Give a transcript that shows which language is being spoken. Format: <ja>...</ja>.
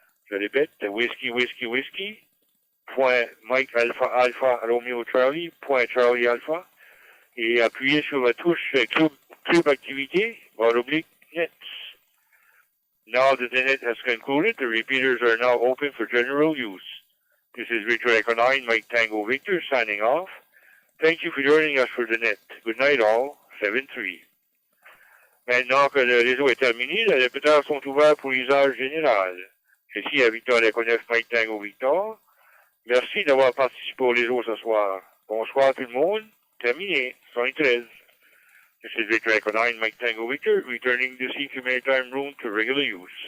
<fr>Je répète, whiskey.mikealpha.romeo.charlie.charlie.alpha. Et appuyez sur la touche Club Activité, /Nets.</fr> <en>Now that the net has concluded, the repeaters are now open for general use. This is Victor Echo 9, Mike Tango Victor, signing off. Thank you for joining us for the net. Good night all, 7-3.</en> <fr>Maintenant que le réseau est terminé, les répéteurs sont ouverts pour usage général. Ceci est Victor Echo 9, Mike Tango Victor. Merci d'avoir participé au réseau ce soir. Bonsoir tout le monde. Terminé, 113.</fr> <en>This is Victor Echo 9, Mike Tango Victor, returning the CQ Maritime Room to regular use.</en>